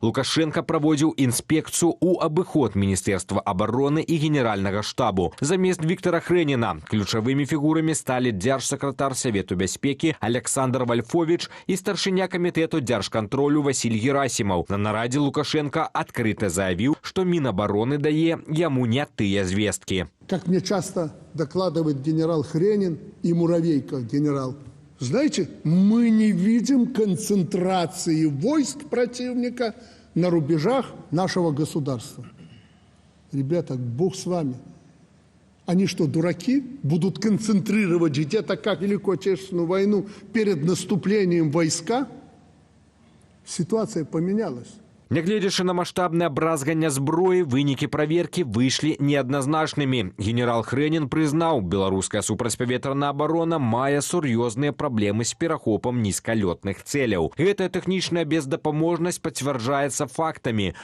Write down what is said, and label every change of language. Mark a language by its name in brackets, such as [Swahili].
[Belarusian] Лукашенко праводзіў інспекцыю ў абыход Міністэрства абароны і Генеральнага штабу. Замест Віктора Хрэніна ключавымі фігурамі сталі дзяржсакратар Савету бяспекі Александр Вальфович і старшыня камітэту дзяржкантролю Васіль Герасімаў. На нарадзе Лукашенко адкрыта заявіў, што Мінабароны дае яму не тыя звесткі. [Russian] Как мне часто докладывает генерал Хренин и Муравейко генерал, знаете, мы не видим концентрации войск противника на рубежах нашего государства. Ребята, Бог с вами. Они что, дураки? Будут концентрировать где-то, как Великую Отечественную войну, перед наступлением войска? Ситуация поменялась. [Belarusian] Нягледзячы на маштабнае бразганне зброі, вынікі праверкі выйшлі неадназначнымі. Генерал Хрэнін прызнаў, беларуская супрацьпаветраная абарона мае сур'ёзныя праблемы з перахопам нізкалётных цэляў. Гэтая тэхнічная бездапаможнасць пацвярджаецца фактамі.